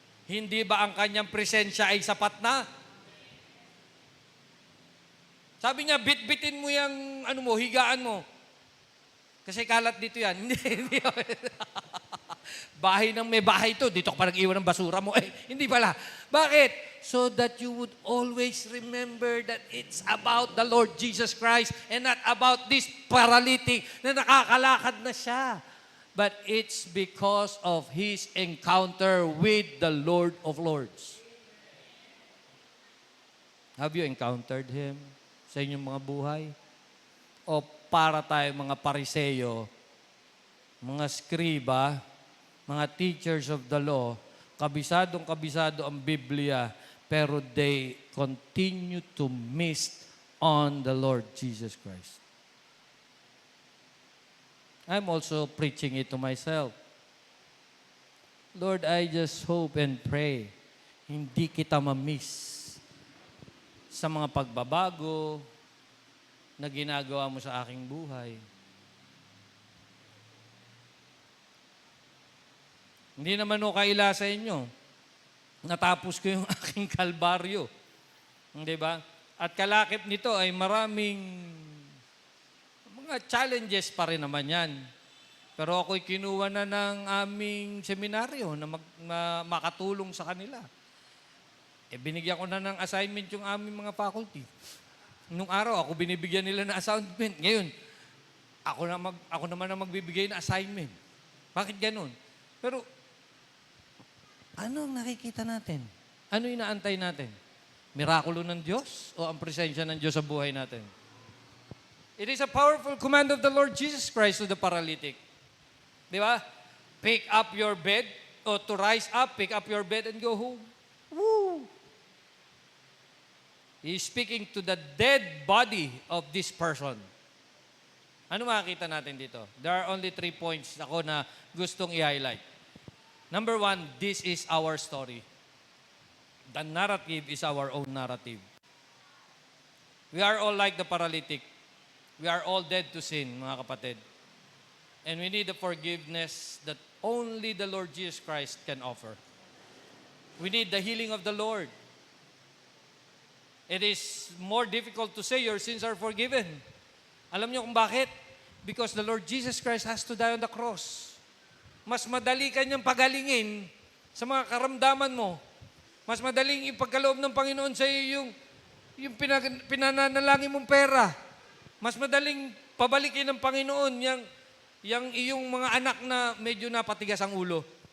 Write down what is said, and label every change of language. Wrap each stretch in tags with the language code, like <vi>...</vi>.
<tl>Hindi ba ang kanyang presensya ay sapat na? Sabi niya, bitbitin mo yung higaan mo. Kasi kalat dito yan. Hindi. Bahay ng may bahay to. Dito ka pa nag-iwan ng basura mo. Hindi pala. Bakit?</tl> <en>So that you would always remember that it's about the Lord Jesus Christ and not about this paralytic</en> <tl>na nakakalakad na siya.</tl> <en>But it's because of his encounter with the Lord of Lords. Have you encountered Him</en> <tl>sa inyong mga buhay? O para tayo mga pariseyo, mga skriba,</tl> <en>mga teachers of the law,</en> <tl>kabisado ang Biblia, pero</tl> <en>they continue to miss on the Lord Jesus Christ. I'm also preaching it to myself.</en> <tl>Lord,</tl> <en>I just hope and pray</en> <tl>hindi kita ma-miss sa mga pagbabago na ginagawa mo sa aking buhay. Hindi naman o kaila sa inyo. Natapos ko yung aking kalbaryo. Di ba? At kalakip nito ay maraming mga challenges pa rin naman yan. Pero ako'y kinuha na ng aming seminaryo na makatulong sa kanila. Binigyan ko na ng assignment yung aming mga faculty. Nung araw, ako binibigyan nila ng assignment. Ngayon, ako naman ang magbibigay ng assignment. Bakit ganun? Pero, ano ang nakikita natin? Ano inaantay natin? Mirakulo ng Diyos o ang presensya ng Diyos sa buhay natin?</tl> <en>It is a powerful command of the Lord Jesus Christ to the paralytic.</en> <tl>Di ba?</tl> <en>Pick up your bed, o to rise up, pick up your bed and go home. Woo! He is speaking to the dead body of this person.</en> <tl>Ano makikita natin dito?</tl> <en>There are only 3 points</en> <tl>ako na gustong i-highlight.</tl> <en>Number 1, this is our story. The narrative is our own narrative. We are all like the paralytic. We are all dead to sin,</en> <tl>mga kapatid.</tl> <en>And we need the forgiveness that only the Lord Jesus Christ can offer. We need the healing of the Lord. It is more difficult to say your sins are forgiven.</en> <tl>Alam niyo kung bakit?</tl> <en>Because the Lord Jesus Christ has to die on the cross.</en> <tl>Mas madali kanyang pagalingin sa mga karamdaman mo. Mas madaling ipagkaloob ng Panginoon sa iyo yung pinananalangin mong pera. Mas madaling pabalikin ng Panginoon yung iyong mga anak na medyo napatigas ang ulo.</tl>